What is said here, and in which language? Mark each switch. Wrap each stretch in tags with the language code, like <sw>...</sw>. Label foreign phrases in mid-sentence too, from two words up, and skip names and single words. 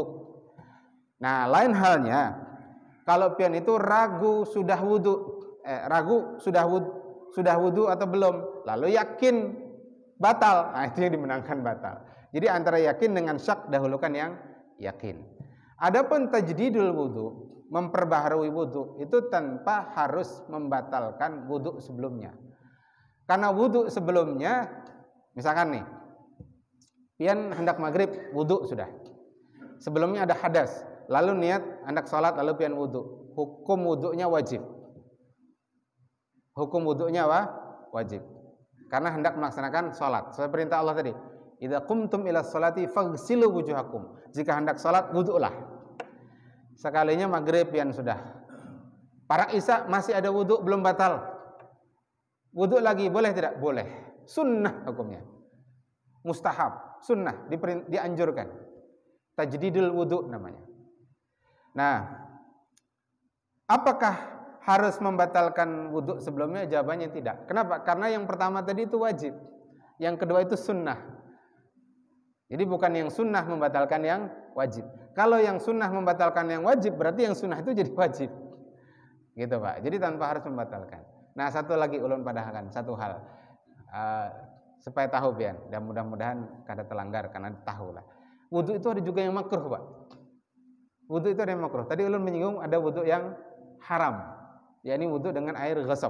<id>Nah, lain halnya kalau pian itu ragu sudah wudu, sudah wudu atau belum, lalu yakin batal. Nah, itu yang dimenangkan batal. Jadi antara yakin dengan syak, dahulukan yang yakin. Adapun tajdidul wudu, memperbaharui wudu, itu tanpa harus membatalkan wudu sebelumnya. Karena wudu sebelumnya, misalkan nih, pian hendak maghrib, wudu sudah. Sebelumnya ada hadas, lalu niat hendak sholat, lalu pian wudu. Hukum wudunya wajib. Hukum wudunya wajib. Karena hendak melaksanakan sholat. Sesuai perintah Allah tadi.</id> <ar>إذا قمتم إلى الصلاة فاغسلوا وجوهكم.</ar> <id>Jika hendak salat, wudulah. Sekalinya maghrib pian sudah. Para isya masih ada wudu, belum batal. Wudu lagi, boleh tidak? Boleh. Sunnah hukumnya. Mustahab, sunnah, dianjurkan. Tajdidul wudu namanya. Nah, apakah harus membatalkan wudu sebelumnya? Jawabannya tidak. Kenapa? Karena yang pertama tadi itu wajib. Yang kedua itu sunnah. Jadi bukan yang sunnah membatalkan yang wajib. Kalau yang sunnah membatalkan yang wajib, berarti yang sunnah itu jadi wajib. Gitu Pak. Jadi tanpa harus membatalkan. Nah, satu lagi ulun padahkan, satu hal. Supaya tahu pian, dan mudah-mudahan kada terlanggar karena tahu lah. Wudu itu ada juga yang makruh Pak. Wudu itu ada yang makruh. Tadi ulun menyinggung ada wudu yang haram. yakni wudu dengan air ghasab.</id>